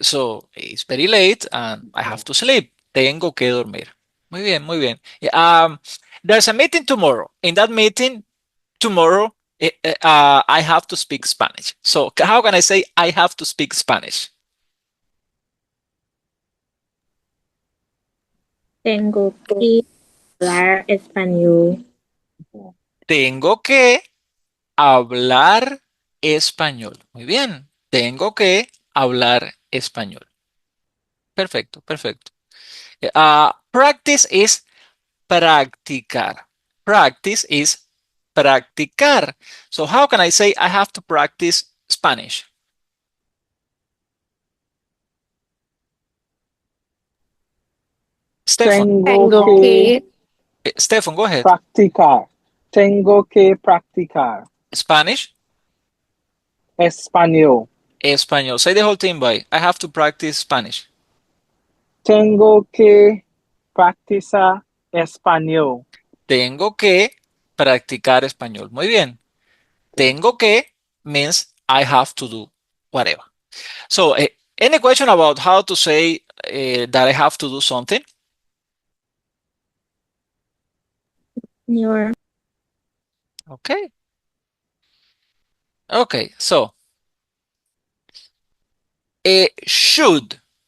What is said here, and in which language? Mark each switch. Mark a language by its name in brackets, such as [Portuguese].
[English] So it's very late and I have to sleep. [Spanish] Tengo que dormir. Muy bien, muy bien. [English] There's a meeting tomorrow. In that meeting tomorrow, I have to speak Spanish. So how can I say I have to speak Spanish? [Spanish] Tengo que hablar español. Tengo que hablar español. Muy bien. Tengo que hablar español. Perfecto, perfecto. [English] Practice is [Spanish] practicar. [English] Practice is practicar. So how can I say I have to practice Spanish? Stefan, [Spanish] Tengo que [English] Stefan, go ahead. [Spanish] Practicar. Tengo que practicar. [English] Spanish, [Spanish] Español. español. [English] Say the whole thing by I have to practice Spanish. [Spanish] Tengo que practicar español. Tengo que practicar español. Muy bien. [English] Tengo que means I have to do whatever. So, any question about how to say that I have to do something? Your Okay. Okay, so should.